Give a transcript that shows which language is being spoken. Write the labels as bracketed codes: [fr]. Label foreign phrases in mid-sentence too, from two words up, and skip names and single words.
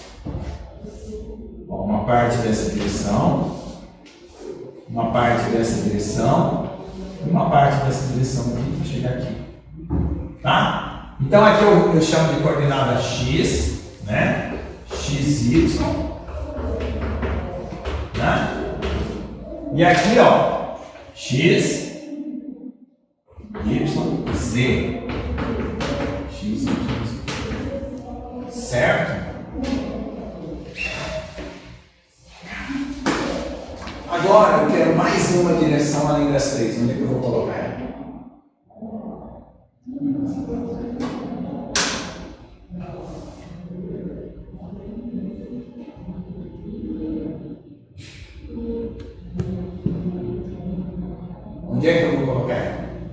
[pt] Ó, uma parte dessa direção, uma parte dessa direção e uma parte dessa direção aqui para chegar aqui. Tá? Então aqui eu chamo de coordenada x, né? XY. Né? E aqui, ó, x, y, z. X, y, z. Certo? Agora eu quero mais uma direção além das 3. Onde é que eu vou colocar ela? Onde é que eu vou colocar ela?